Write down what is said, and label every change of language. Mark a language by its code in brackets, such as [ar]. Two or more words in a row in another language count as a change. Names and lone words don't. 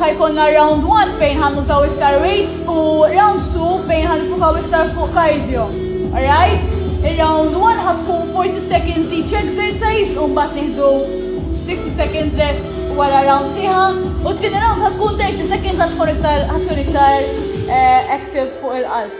[mt] ħajkun round 1 fejn ħannużaw iktar weights u round 2 fejn ħanifukaw iktar fuq cardio. Alright? Il-round 1 ħatkun 40 [en] seconds each exercise [mt] u mbagħad nieħdu 60 [en] seconds rest [mt] wara round sieħa u t-tieni round ħatkun 30 seconds għax ħatkun iktar active fuq il-qalb.